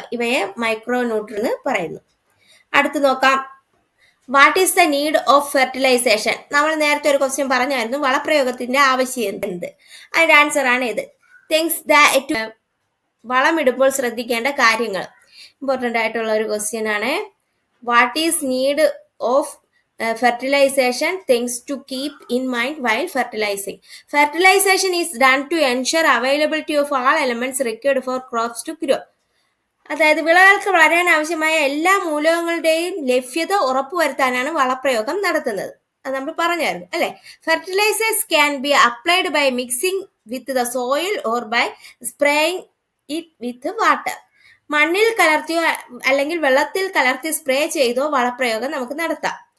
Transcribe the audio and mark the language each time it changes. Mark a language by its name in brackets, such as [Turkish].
[Malayalam] ഇവയെ micro nutrient എന്ന് പറയുന്നു. അടുത്ത് നോക്കാം. [English] What is the need of fertilisation? [Malayalam] നമ്മൾ നേരത്തെ ഒരു ക്വസ്റ്റ്യൻ പറഞ്ഞായിരുന്നു, വളപ്രയോഗത്തിന്റെ ആവശ്യം എന്ത്? അതിന്റെ ആൻസർ ആണ് ഇത്. [English] things that [Malayalam] വളമിടുമ്പോൾ ശ്രദ്ധിക്കേണ്ട കാര്യങ്ങൾ. ഇമ്പോർട്ടൻ്റ് ആയിട്ടുള്ള ഒരു ക്വസ്റ്റ്യൻ ആണ്. [English] What is need of fertilization, things to keep in mind while fertilizing. Fertilization is done to ensure availability of all elements required for crops to grow. [Malayalam] അതായത് വിളകൾക്ക് വളരാൻ ആവശ്യമായ എല്ലാ മൂലകങ്ങളുടെയും ലഭ്യത ഉറപ്പുവരുത്താനാണ് വളപ്രയോഗം നടത്തുന്നത്. അത് നമ്മൾ പറഞ്ഞായിരുന്നു അല്ലെ. [English] Fertilisers can be applied by mixing with the soil or by spraying it with water. [Malayalam] മണ്ണിൽ കലർത്തിയോ അല്ലെങ്കിൽ വെള്ളത്തിൽ കലർത്തി സ്പ്രേ ചെയ്തോ വളപ്രയോഗം നമുക്ക് നടത്താം.